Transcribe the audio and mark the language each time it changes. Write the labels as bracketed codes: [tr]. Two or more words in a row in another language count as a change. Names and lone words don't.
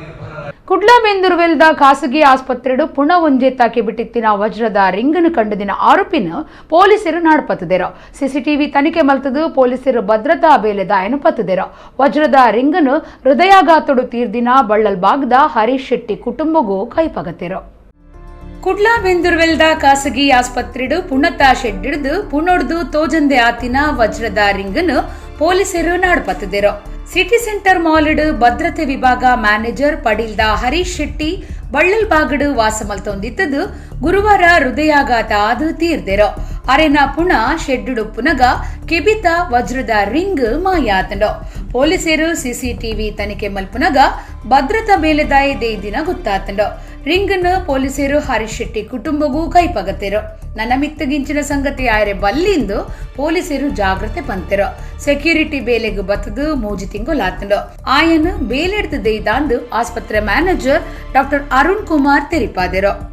[tcy] ಕುಡ್ಲಬೆಂದೂರುವೆಲ್ದ ಖಾಸಗಿ ಆಸ್ಪತ್ರೆಡು ಪುಣ ಒಂಜೆ ತಾಕಿ ಬಿಟ್ಟಿತ್ತಿನ ವಜ್ರದ ರಿಂಗನ್ನು ಕಂಡದಿನ ಆರೋಪಿನ ಪೊಲೀಸರು ನಾಡ್ಪತ್ತದೇರೋ ಸಿಸಿಟಿವಿ ತನಿಖೆ ಮಲ್ತದು ಪೊಲೀಸರು ಭದ್ರತಾ ಬೇಲೆದಾಯನು ಪತ್ತದೇರೋ ವಜ್ರದ ರಿಂಗನ್ನು ಹೃದಯಾಘಾತಡು ತೀರ್ದಿನ ಬಳ್ಳಲ್ ಭಾಗದ ಹರೀಶ್ ಶೆಟ್ಟಿ ಕುಟುಂಬಗೂ ಕೈಪಗತ್ತೇರೋ ಕುಡ್ಲಬೆಂದೂರುವೆಲ್ದ ಖಾಸಗಿ ಆಸ್ಪತ್ರೆಡು ಪುಣತ ಶೆಡ್ ಹಿಡಿದು ಪುಣೊಡ್ದು ತೋಜಂದೆ ಆತಿನ ವಜ್ರದ ರಿಂಗನ್ನು ಪೊಲೀಸರು ನಾಡ್ಪತ್ತದೇರೋ ಸಿಟಿ ಸೆಂಟರ್ ಮಾಲ್ಡ್ ಭದ್ರತೆ ವಿಭಾಗ ಮ್ಯಾನೇಜರ್ ಪಡೀಲ್ದ ಹರೀಶ್ ಶೆಟ್ಟಿ ಬಳ್ಳಲ್ ಬಾಗಡು ವಾಸಮಲ್ತೊಂದಿತ್ತದು ಗುರುವಾರ ಹೃದಯಾಘಾತ ಆದು ತೀರ್ದೆರೋ ಅರೆನ ಪುಣ ಶೆಡ್ಡು ಪುನಗ ಕೆಬಿತ ವಜ್ರದ ರಿಂಗ್ ಮಾಯಾತಂಡೋ ಪೊಲೀಸರು ಸಿಸಿಟಿವಿ ತನಿಖೆ ಮಲ್ಪುನಗ ಭದ್ರತಾ ಬೇಲೆದಾಯ ದಿನ ಗೊತ್ತಾತಂಡೋ ರಿಂಗನ್ನು ಪೊಲೀಸರು ಹರೀಶ್ ಶೆಟ್ಟಿ ಕುಟುಂಬಗೂ ಕೈಪಗತ್ತೇರೋ ನನ್ನ ಮಿತ್ತಗಿಂಚಿನ ಸಂಗತಿ ಆಯ್ರೆ ಬಲ್ಲಿಂದು ಪೊಲೀಸರು ಜಾಗ್ರತೆ ಪಂತೆರೋ ಸೆಕ್ಯೂರಿಟಿ ಬೇಲೆಗೂ ಬತ್ತದು ಮೂಜಿ ತಿಂಗೊಲಾತಂಡೋ ಆಯನು ಬೇಲೆಡ್ದು ದೈದಾಂದು ಆಸ್ಪತ್ರೆ ಮ್ಯಾನೇಜರ್ ಡಾಕ್ಟರ್ ಅರುಣ್ ಕುಮಾರ್ ತೆರಿಪಾದೆರೋ